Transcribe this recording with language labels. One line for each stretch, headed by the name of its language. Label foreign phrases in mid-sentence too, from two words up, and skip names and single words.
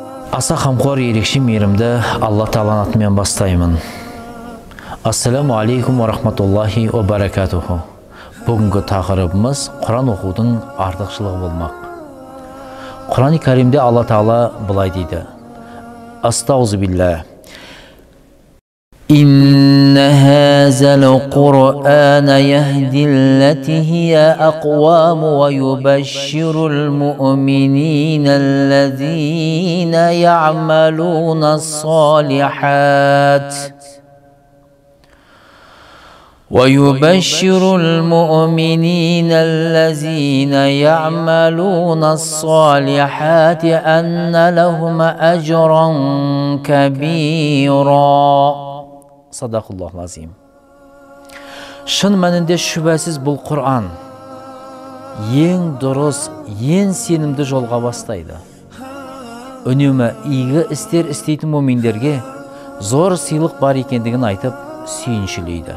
Kazakh: Аса қамқор ерекше мейірімді Алла Тағаланың атымен бастаймын.
Arabic: السلام عليكم ورحمة الله وبركاته.
Kazakh: Бүгінгі тақырыбымыз Құран оқудың артықшылығы болмақ. Құран-ы Кәримде Алла Тағала былай дейді: Астағфируллах.
Arabic: إن هذا القرآن يهدي للتي هي أقوم ويبشر المؤمنين الذين يعملون الصالحات ويبشر المؤمنين الذين يعملون الصالحات أن لهم أجرا كبيرا. صدق الله العظيم.
Kazakh: Шын мәнінде шүбәсіз бұл Құр'ан ең дұрыс, ең сенімді жолға бастайды. Үнемі игі істер істейтін мөминдерге зор сыйлық бар екендігін айтып сүйіншілейді.